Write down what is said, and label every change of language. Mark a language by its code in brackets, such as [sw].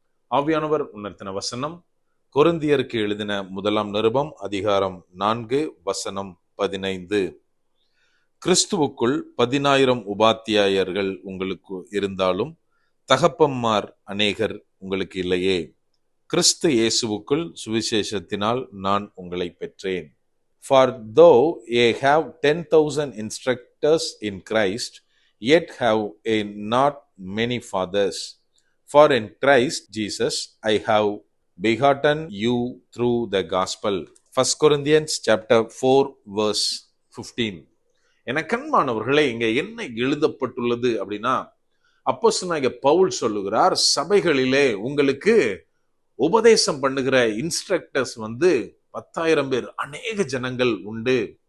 [ta] ஆவியானவர் உணர்த்தின வசனம் கொரிந்தியருக்கு எழுதின முதலாம் நிருபம் அதிகாரம் 4 வசனம் 15. கிறிஸ்துவுக்குள் 10,000 உபாத்தியாயர்கள் உங்களுக்கு இருந்தாலும் தகப்பன்மார் அநேகர் உங்களுக்கு இல்லையே. கிறிஸ்து இயேசுவுக்குள் சுவிசேஷத்தினால் நான் உங்களை பெற்றேன். [en] For though ye have 10,000 instructors in Christ, yet have ye not many fathers. For in Christ Jesus I have begotten you through the gospel. 1 Corinthians chapter 4 verse 15. [ta] என கண்மானவர்களே, இங்க என்ன எழுதப்பட்டுள்ளது அப்படின்னா, அப்போஸ்தலனாகிய பவுல் சொல்லுகிறார், சபைகளிலே உங்களுக்கு உபதேசம் பண்ணுகிற இன்ஸ்ட்ரக்டர்ஸ் 10,000 பேர், அநேக ஜனங்கள் உண்டு.